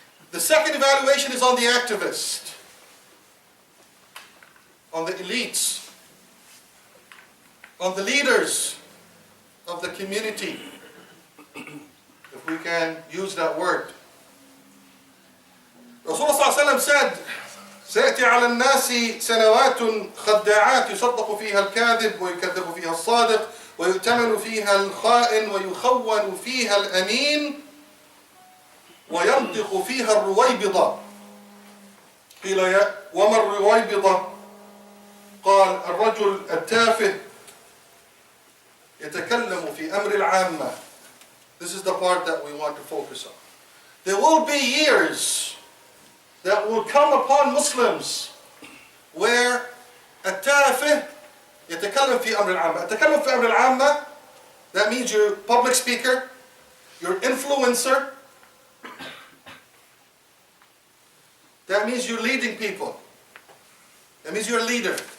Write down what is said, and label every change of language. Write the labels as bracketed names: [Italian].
[English] The second evaluation is on the activist, on the elites, on the leaders of the community, if we can use that word. Rasulullah ﷺ said, [Arabic] سيأتي على الناس سنوات خداعات يصدق فيها الكاذب ويكذب فيها الصادق ويؤتمن فيها الخائن ويخون فيها الأمين وينطق فيها الرويبضة. قيل وما الرويبضة؟ قال الرجل التافه يتكلم في أمر العامة. [English] This is the part that we want to focus on. There will be years that will come upon Muslims where [Arabic] التافه يتكلم في أمر العامة. يتكلم في أمر العامة, [English] that means you're a public speaker, you're an influencer, that means you're leading people. That means you're a leader.